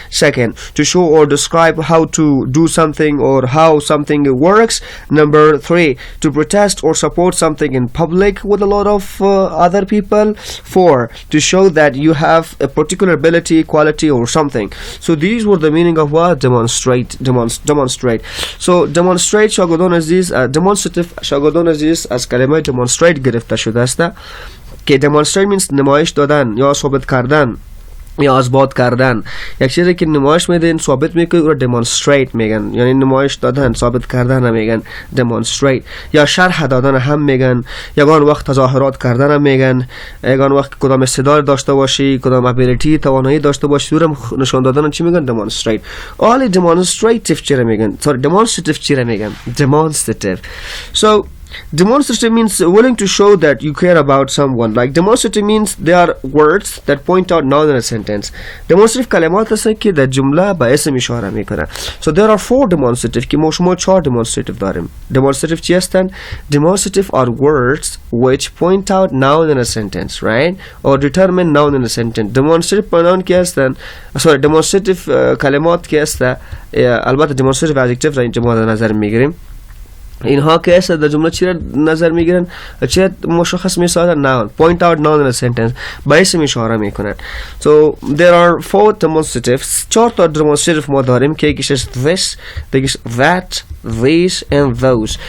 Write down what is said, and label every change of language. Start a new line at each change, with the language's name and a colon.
English: Second, to show or describe how to do something or how something works. Number three, to protest or support something in public with a lot of other people. Four, to show that you have a particular ability, quality or something. So these were the meaning of what demonstrate.
Persian: So demonstrate شاگردان عزیز، demonstrative شاگردان عزیز از کلمه demonstrate گرفته شده است که
English: demonstrate means
Persian: نمایش دادن یا ثابت کردن یا اثبات کردن. یک چیزی که نمایش میدین ثابت میکنه رو demonstrate میگن، یعنی نمایش دادن ثابت کردن هم میگن demonstrate. یا شرح دادن هم میگن، یگان وقت تظاهرات کردن هم میگن، یگان وقت کدام استعداد داشته باشی، کدام ابیلیتی توانایی داشته باشی رو نشان دادن چی میگن demonstrate. all demonstrative چی رو میگن، demonstrative چی رو میگن demonstrative.
English: So demonstrative means willing to show that you care about someone. Like demonstrative means they are words that point out noun in a sentence.
Persian: Demonstrative کلمات هستن که در جمله به اسم اشاره میکنن.
English: So there are four demonstrative
Persian: که ما شما 4 demonstrative داریم. Demonstrative چی هستن؟
English: Demonstrative are words which point out noun in a sentence, right? Or determine noun in a sentence.
Persian: Demonstrative pronoun کی هستن؟ demonstrative کلمات کی هستن؟ البته demonstrative adjective را اینجا ما در نظر میگیریم. اینها که است در جمله چی را نظر میگیرن؟ چی مشخص میسازن؟ noun.
English: point out noun in a sentence.
Persian: به اسم اشاره میکنن.
English: So there are 4 demonstratives.
Persian: 4 تا demonstrative ما داریم که یکیش this, دیگیش
English: that, these and those.